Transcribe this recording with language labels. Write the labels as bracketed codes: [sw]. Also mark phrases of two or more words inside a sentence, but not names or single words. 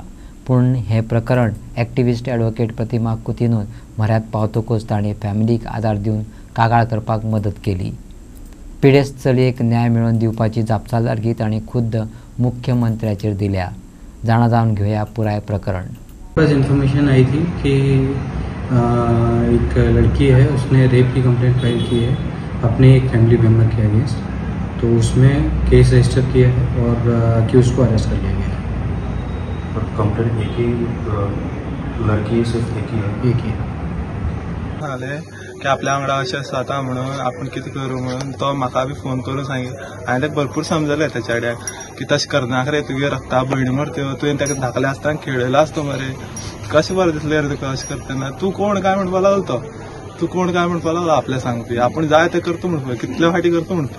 [kok] पूण हे प्रकरण एक्टिव्हिस्ट ॲडव्होकेट प्रतिमा कुतीनून म्हऱ्यांत पावतकूच ताणें फॅमिलीक आदार दिवन कागाळ करपाक मदत केली। पिडेस्त चलयेक न्याय मेळोवन दिवपाची जापसालदारकी ताणें खुद्द मुख्यमंत्र्याचेर दिल्या। जाणा जावन घेवया पुराय प्रकरण। [hi] बस इन्फॉर्मेशन आई थी कि एक लड़की है, उसने रेप की [en] complaint file [hi] की है अपने एक [en] family member [hi] के अगेंस्ट, तो उसमें [en] case register [hi] किया है और अक्यूज को अरेस्ट कर लिया गया है। और कंप्लेंट एक ही लड़की सिर्फ एक ही है। [kok] की आपल्या वांगडा अशें जाता म्हणून आपण कितें करूं म्हणून तो म्हाका बी फोन करून सांगे। हांवें ताका भरपूर समजलें त्या चेड्याक की तशें करनाका रे, तुगे रक्ता भयणी मरत्यो, तुवें ताका धाकले आसतना खेळयलो आसता मरे, कशें बरें दिसलें रे तुका अशें करतना। तूं कोण काय म्हणपा लागलो तो, तूं कोण काय म्हणपा लागलो आपल्या सांगपी, आपूण जाय तें करता म्हणपा, कितले फाटी करता म्हणपी,